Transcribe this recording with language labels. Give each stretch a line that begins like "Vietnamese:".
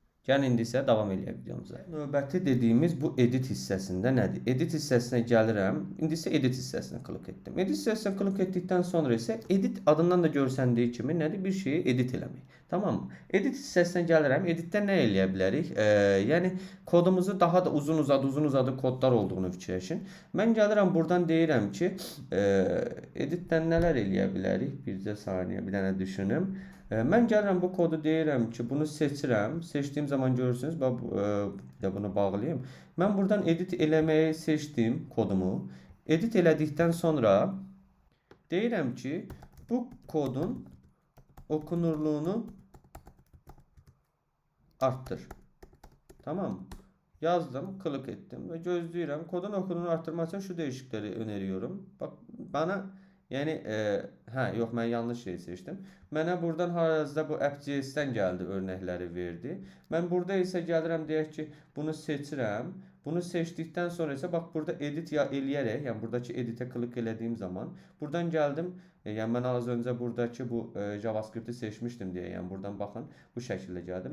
Azerbaijani: Gəlin indi isə davam eləyək videomuza. Növbəti dediyimiz bu edit hissəsində nədir? Edit hissəsinə gəlirəm. İndi isə edit hissəsinə klik etdim. Edit hissəsinə klik etdikdən sonra isə edit adından da görsəndiyi kimi nədir? Bir şeyi edit eləmək. Tamam mı? Edit hissəsinə gəlirəm. Editdə nə eləyə bilərik? Yəni kodumuzu daha da uzun uzadı kodlar olduğunu fikirləşin. Mən gəlirəm buradan deyirəm ki, editdən nələr eləyə bilərik? Bircə saniyə, bir dənə düşünüm. Mən gəlirəm bu kodu deyirəm ki, bunu seçirəm. Seçdiyim zaman görürsünüz. Bir də bunu bağlayayım. Mən buradan edit eləməyi seçdim kodumu. Edit elədikdən sonra deyirəm ki,
Turkish: bu kodun okunurluğunu arttır.
Azerbaijani: Tamam. Yazdım,
Turkish: klik ettim ve
Azerbaijani: gözləyirəm.
Turkish: Kodun okunurluğunu arttırmak için şu değişiklikleri öneriyorum.
Azerbaijani: Bak bana yani yox mən yanlış şey seçdim. Mənə buradan hal-hazırda bu app.js-dən gəldi, örnəkləri verdi. Mən burada isə gəlirəm deyək ki, bunu seçirəm. Bunu seçdikdən sonra isə bax burada edit eləyərək, yəni buradakı editə klik elədiyim zaman buradan gəldim. Yəni mən az öncə buradakı bu JavaScript-i seçmişdim deyə, yəni buradan baxın bu şəkildə gəldi.